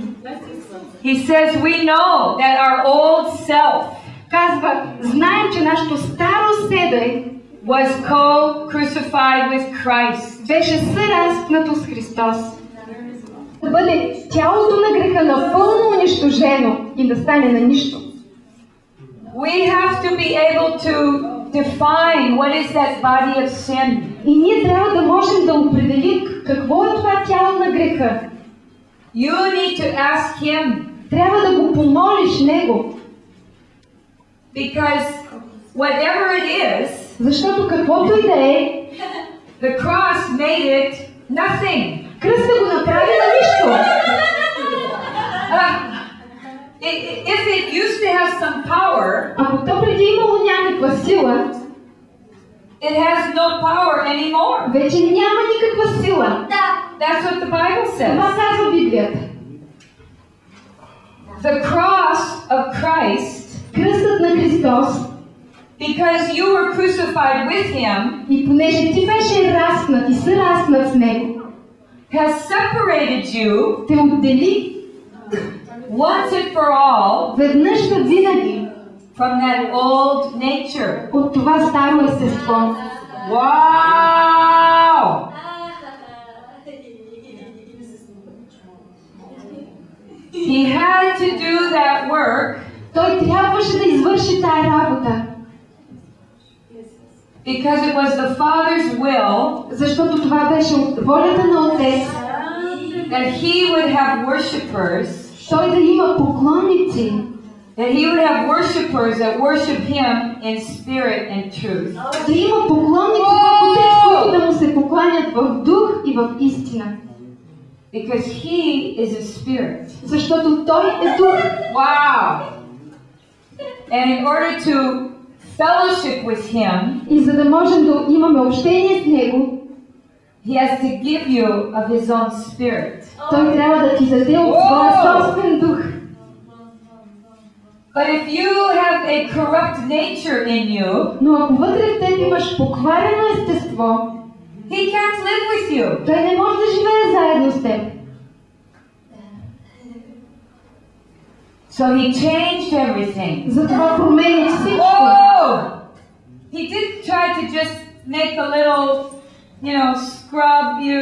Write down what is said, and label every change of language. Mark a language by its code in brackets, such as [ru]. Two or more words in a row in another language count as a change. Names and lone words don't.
[en] He says, we know that our old self [bg] Казва, знаем, че нашето старо седе [en] was co-crucified with Christ. [bg] беше съразпнато с Христос. Да бъде тялото на греха напълно унищожено и да стане на нищо. [en] We have to be able to define what is that body of sin. [bg] И ние трябва да можем да определим какво е това тяло на греха. [en] You need to ask him, [bg] Трябва да го помолиш него, [en] because whatever it is, [bg] защото каквото и да е, [en] the cross made it nothing. [bg] кръста го направи на нищо. [en] If it used to have some power, [bg] Ако то преди имало някаква сила, [en] it has no power anymore. [bg] вече няма никаква сила. [en] That's what the Bible [bg] Това [en] says. [bg] казва Библията. [en] The cross of Christ, [bg] Кръстът на Христос, [en] because you were crucified with him, [bg] и понеже ти беше разпнат и съразпнат с него, [en] has separated you [bg] те отдели [en] once and for all [bg] веднъж за винаги [en] from that old nature. [bg] от това старо естество. [en] Wow! He had to do that work [bg] Той трябваше да извърши тая работа, [en] because it was the Father's will [bg] защото това беше от волята на Отец, [en] that he would have worshipers, [bg] той да има поклонници, [en] that he would have worshipers that worship him in spirit and truth. [bg] да има поклонници в Отец, които да му се покланят в дух и в истина. [en] Because he is a spirit. [bg] Защото той е дух. [en] Wow! And in order to fellowship with him, [bg] И за да можем да имаме общение с него, [en] he has to give you of his own spirit. [bg] той трябва да ти даде от своя собствен дух. [en] But if you have a corrupt nature in you, [bg] Но ако вътре в теб имаш покварено естество, [en] he can't live with you. [bg] той не може да живее заедно с теб. [en] So he changed everything. [bg] Затова промени всичко. [en] Oh! He didn't try to just make a little, scrub you,